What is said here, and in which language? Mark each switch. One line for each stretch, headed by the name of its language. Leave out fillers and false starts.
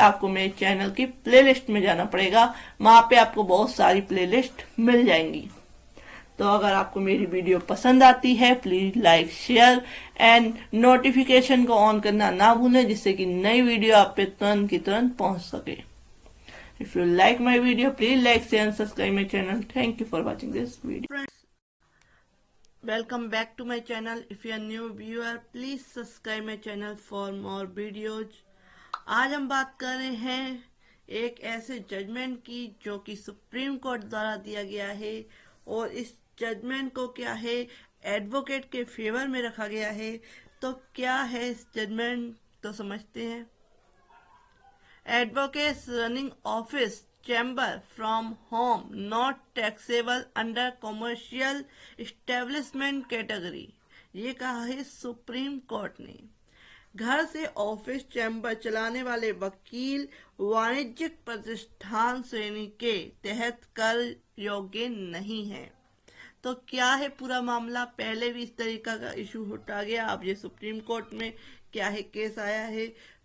Hindi: आपको मेरे चैनल की प्लेलिस्ट में जाना पड़ेगा, वहां पे आपको बहुत सारी प्लेलिस्ट मिल जाएंगी। तो अगर आपको मेरी वीडियो पसंद आती है,
English: please like, share and
Hindi: notification को ऑन करना ना भूलें, जिससे कि नई वीडियो आप पे तुरंत की तुरंत पहुंच सके।
English: If you like my video, please like, share and subscribe my channel. Thank you for watching this video. Friends, welcome back to my channel. If you are new viewer, please subscribe my channel for more videos.
Hindi: आज हम बात कर रहे हैं एक ऐसे judgement की जो कि सुप्रीम कोर्ट द्वारा दिया गया है, और इस जजमेंट को क्या है एडवोकेट के फेवर में रखा गया है। तो क्या है इस जजमेंट, तो समझते हैं।
English: Advocates running office chamber from home not taxable under commercial establishment category,
Hindi: ये कहा है सुप्रीम कोर्ट ने। घर से ऑफिस चैम्बर चलाने वाले वकील वाणिज्यिक प्रतिष्ठान श्रेणी के तहत कर योग्य नहीं है। तो क्या है पूरा मामला, पहले भी इस तरीका का इशू उठा गया, अब ये सुप्रीम कोर्ट में क्या है केस आया है।